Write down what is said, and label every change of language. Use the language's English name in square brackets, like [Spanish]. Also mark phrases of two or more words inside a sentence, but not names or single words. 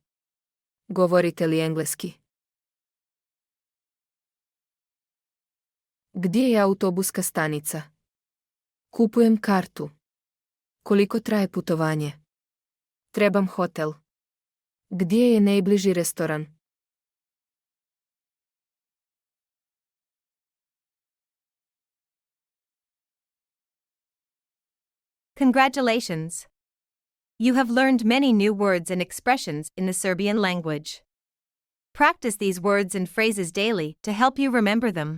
[Serbian] Govorite li engleski? Gdje je autobuska stanica? Kupujem kartu. Koliko traje putovanje? Trebam hotel. Gdje je najbliži restoran? [English] Congratulations! You have learned many new words and expressions in the Serbian language. Practice these words and phrases daily to help you remember them.